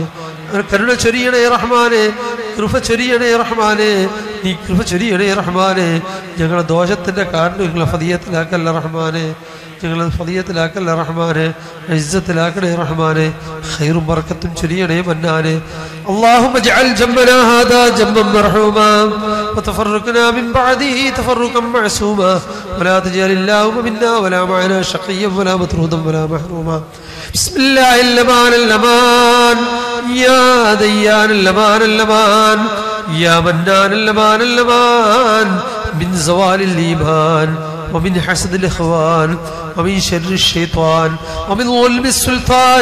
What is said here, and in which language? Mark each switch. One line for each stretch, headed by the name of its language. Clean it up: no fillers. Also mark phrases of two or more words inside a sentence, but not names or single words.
Malayalam: കരുണ ചൊരിയണേ റഹ്മാനെ, കൃപ ചൊരിയണേ റഹ്മാനെ, നീ കൃപ ചൊരിയണേ റഹ്മാനെ. ഞങ്ങളുടെ ദോഷത്തിന്റെ കാരണം ഞങ്ങളെ ഫദിയത്തിലാക്കല്ല റഹ്മാനെ, ഞങ്ങളെ ഫദിയത്തിലാക്കല്ല റഹ്മാനെ, ഇസ്സത്തിലാക്കണേ റഹ്മാനെ. ഖൈറും ബർക്കത്തും ചൊരിയണേ മന്നാനെ.
Arabic: اللهم اجعل جنبنا هذا جنبا مرحوما وتفرقنا من بعده تفرقا معصوما ولا تجعل اللهم منا ولا معنا شقيا ولا مطرودا ولا محروما. بسم الله اللمان اللمان، يا ديان اللمان اللمان، يا منان اللمان اللمان، من زوال الإيمان ومن حسد الإخوان ومن شر الشيطان ومن ظلم السلطان.